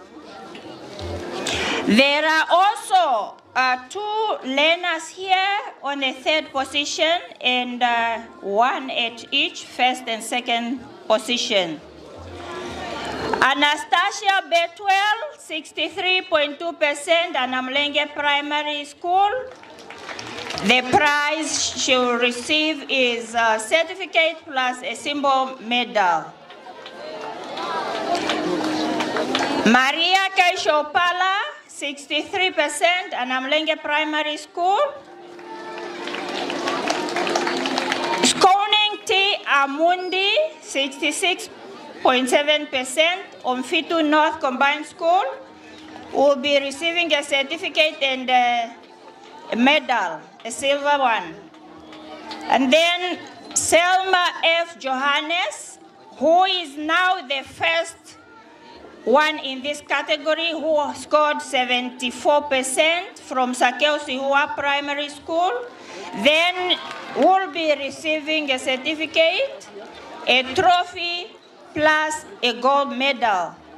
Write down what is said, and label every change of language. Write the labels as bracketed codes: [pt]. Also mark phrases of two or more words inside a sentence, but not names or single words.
[en] There are also 2 learners here on the 3rd position and 1 at each first and second position. Anastasia Betwell, 63.2%, Anamlenge Primary School. The prize she will receive is a certificate plus a symbol medal. Maria Kaishopala, 63%, Anamlenge Primary School. Skoning T. Amundi, 66.7%, Omfitu North Combined School, will be receiving a certificate and a medal, a silver one. And then Selma F. Johannes, who is now the first one in this category, who scored 74% from Sakeo Sihua Primary School, then will be receiving a certificate, a trophy, plus a gold medal.